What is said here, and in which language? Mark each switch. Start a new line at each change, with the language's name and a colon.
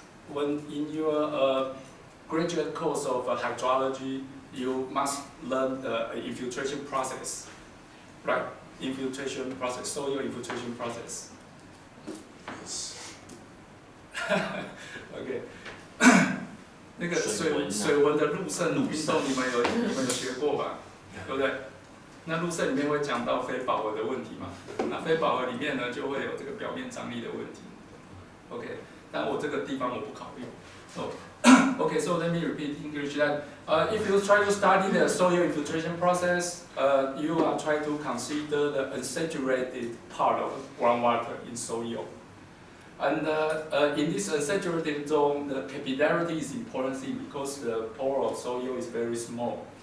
English: When in your graduate course of hydrology, you must learn the infiltration process, right? Infiltration process, soil infiltration process.
Chinese: OK 那个水文的陆渗运动，你们有学过吧？对不对？那陆渗里面会讲到非饱和的问题嘛？那非饱和里面呢，就会有这个表面张力的问题。 OK， 但我这个地方我不考虑。
English: Okay, so let me repeat English that if you try to study the soil infiltration process, you are trying to consider the unsaturated part of groundwater in soil. And in this unsaturated zone, the capillarity is important thing because the pore of soil is very small.